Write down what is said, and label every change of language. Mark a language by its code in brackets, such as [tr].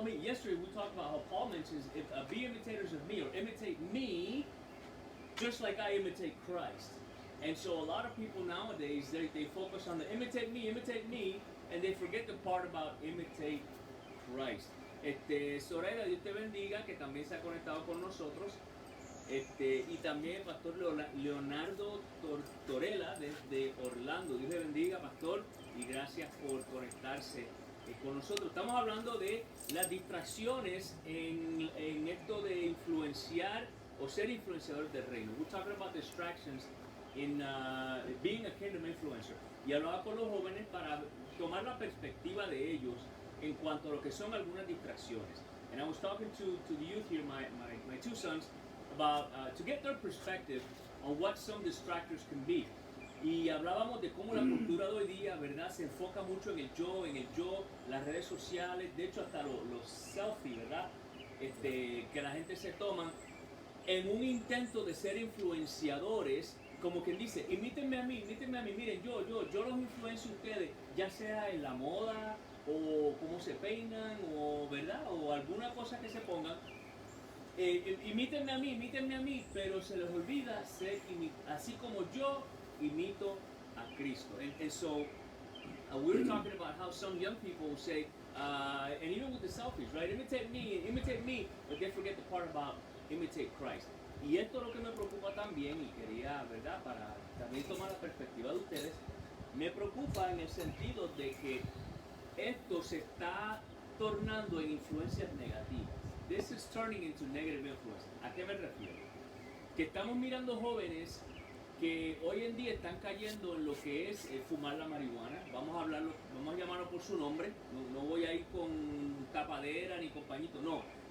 [en] Yesterday we talked about how Paul mentions, be imitators of me, or imitate me just like I imitate Christ. And so a lot of people nowadays, they focus on the imitate me, and they forget the part about imitate Christ. [es] Soraya, Dios te bendiga, que también se ha conectado con nosotros. Y también el pastor Leonardo Torella desde Orlando. Dios le bendiga, pastor, y gracias por conectarse con nosotros. Estamos hablando de las distracciones en esto de influenciar o ser influenciador del reino. [en] We're talking about distractions in being a kingdom influencer. [es] Y hablaba con los jóvenes para tomar la perspectiva de ellos en cuanto a lo que son algunas distracciones. [en] And I was talking to the youth here, my two sons, about to get their perspective on what some distractors can be. [es] Y hablábamos de cómo la cultura de hoy día, ¿verdad?, se enfoca mucho en el yo, las redes sociales, de hecho hasta los selfies, ¿verdad?, que la gente se toma en un intento de ser influenciadores, como quien dice, imítenme a mí, miren, yo los influencio a ustedes, ya sea en la moda, o cómo se peinan, o ¿verdad?, o alguna cosa que se pongan. Imítenme a mí, pero se les olvida ser así como yo imito a Cristo. [en] And so we were talking about how some young people will say, and even with the selfies, right? Imitate me, but they forget the part about imitate Christ. [es] Y esto es lo que me preocupa también, y quería, ¿verdad?, para también tomar la perspectiva de ustedes, me preocupa en el sentido de que esto se está tornando en influencias negativas. [en] This is turning into negative influence. [es] ¿A qué me refiero? Que estamos mirando jóvenes que hoy en día están cayendo en lo que es fumar la marihuana. Vamos a llamarlo por su nombre. No voy a ir con tapadera ni con pañito, no.